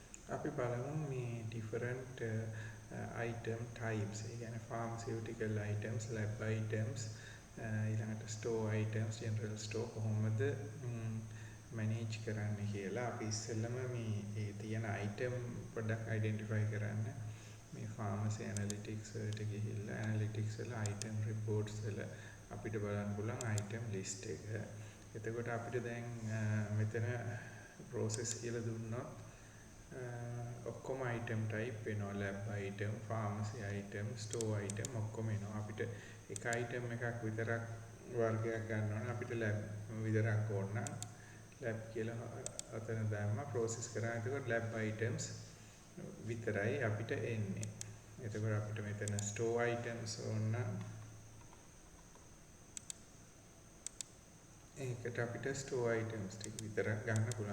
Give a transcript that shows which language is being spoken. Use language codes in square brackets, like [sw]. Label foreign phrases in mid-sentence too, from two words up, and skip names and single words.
[si] අපි බලමු මේ [en] different item types. [si] ඒ කියන්නේ [en] pharmaceutical items, lab items, [si] ඊළඟට [en] store items, general store [si] කොහොමද manage කරන්න කියලා. අපි ඉස්සෙල්ලම මේ තියෙන item පොඩ්ඩක් identify කරන්න. මේ [en] pharmacy analytics [si] වලට ගිහිල්ලා analytics වල [en] item reports [si] වල අපිට බලන්න පුළුවන් [en] item list [si] එක. එතකොට අපිට දැන් මෙතන process කියලා දුන්නොත් ඔක්කොම [en] item type [si] වෙනවා. [en] lab item, pharmacy item, store item [si] ඔක්කොම එනවා. අපිට එක item එකක් විතරක් වර්ගයක් ගන්න ඕන. අපිට lab විතරක් ඕන නම් lab කියලා අතන දාන්න process කරා. එතකොට [en] lab items [si] විතරයි අපිට එන්නේ. එතකොට අපිට මෙතන [en] store items [si] ඕන නම් ඒකට අපිට [en] store items [si] ටික විතරක් ගන්න පුළුවන්.